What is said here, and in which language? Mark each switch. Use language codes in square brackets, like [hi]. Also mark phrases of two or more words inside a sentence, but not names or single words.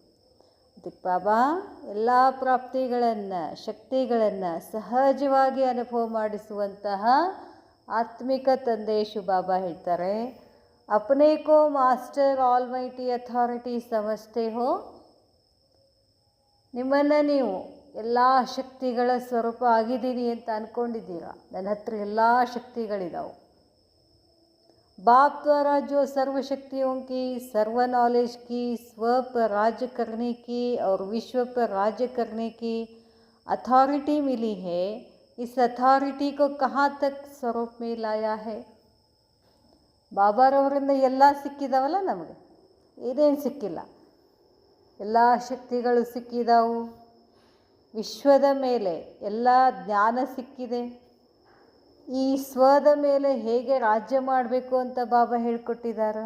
[kn] ಅದಕ್ಕೆ ಬಾಬಾ ಎಲ್ಲ ಪ್ರಾಪ್ತಿಗಳನ್ನು ಶಕ್ತಿಗಳನ್ನು ಸಹಜವಾಗಿ ಅನುಭವ ಮಾಡಿಸುವಂತಹ ಆತ್ಮಿಕ ತಂದೆಯು ಬಾಬಾ ಹೇಳ್ತಾರೆ, [hi] अपने को [en] master almighty authority [hi] समझते हो. [kn] ನಿಮ್ಮನ್ನು ನೀವು ಎಲ್ಲ ಶಕ್ತಿಗಳ ಸ್ವರೂಪ ಆಗಿದ್ದೀನಿ ಅಂತ ಅಂದ್ಕೊಂಡಿದ್ದೀರಾ. ನನ್ನ ಹತ್ರ ಎಲ್ಲ ಶಕ್ತಿಗಳಿದಾವೆ. [hi] बाप द्वारा जो सर्व शक्तियों की, सर्व नॉलेज की, स्व पर राज्य करने की और विश्व पर राज्य करने की अथॉरिटी मिली है, इस अथॉरिटी को कहाँ तक स्वरूप में लाया है. [kn] ಬಾಬಾರವರಿಂದ ಎಲ್ಲ ಸಿಕ್ಕಿದಾವಲ್ಲ, ನಮಗೆ ಏನೇನು ಸಿಕ್ಕಿಲ್ಲ. ಎಲ್ಲ ಶಕ್ತಿಗಳು ಸಿಕ್ಕಿದಾವು. ವಿಶ್ವದ ಮೇಲೆ ಎಲ್ಲ ಜ್ಞಾನ ಸಿಕ್ಕಿದೆ. ಈ ಸ್ವದ ಮೇಲೆ ಹೇಗೆ ರಾಜ್ಯ ಮಾಡಬೇಕು ಅಂತ ಬಾಬಾ ಹೇಳ್ಕೊಟ್ಟಿದ್ದಾರೆ.